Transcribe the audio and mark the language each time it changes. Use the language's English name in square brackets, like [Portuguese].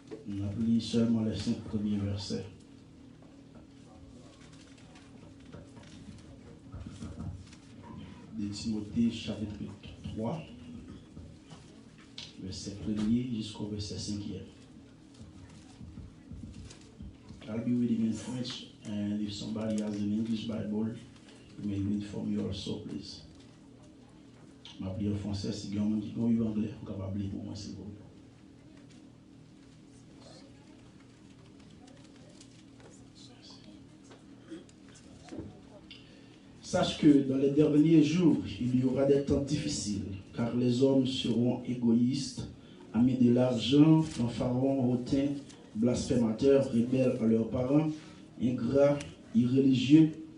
[French] On a lu seulement les 5 premiers versets. De Timothée, chapitre 3, verset 1er jusqu'au verset 5e. [English] I'll be reading in French, and if somebody has an English Bible, you may read for me also, please. [French] Je vais lire en français, si quelqu'un qui a en anglais, vous pouvez lire pour moi, s'il vous plaît. Sache que dans les derniers jours, il y aura des temps difficiles, car les hommes seront égoïstes, amis de l'argent, fanfarons, hautains, blasphémateurs, rebelles à leurs parents, ingrats, irréligieux,